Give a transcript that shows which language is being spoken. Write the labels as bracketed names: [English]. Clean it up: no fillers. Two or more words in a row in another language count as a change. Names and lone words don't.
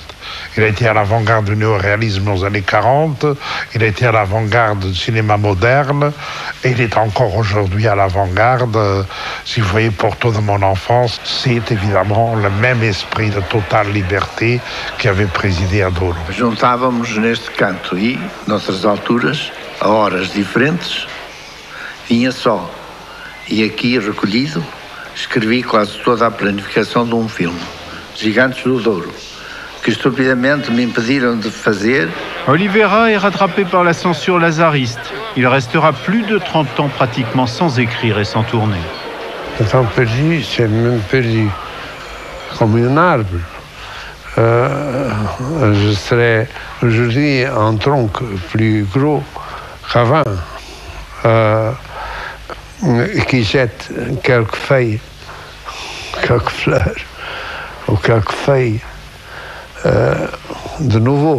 [French] Il a été à l'avant-garde du néoréalisme dans les années 40, il a été à l'avant-garde du cinéma moderne, et il est encore aujourd'hui à l'avant-garde. Si vous voyez Porto de mon enfance, c'est évidemment le même esprit de totale liberté qui avait présidé à Douro. [Portuguese] Juntávamos neste canto e, noutras alturas, a horas diferentes, vinha só. E aqui, recolhido, escrevi quase toda a planificação de filme, Gigantes do Douro, que estupidamente me impediram de fazer. [French] Oliveira est rattrapé par la censure lazariste. Il restera plus de 30 ans pratiquement sans écrire et sans tourner. Le temps perdu, c'est même perdu comme un arbre. Je serais aujourd'hui un tronc plus gros qu'avant, qui jette quelques feuilles, quelques fleurs ou quelques feuilles de nouveau.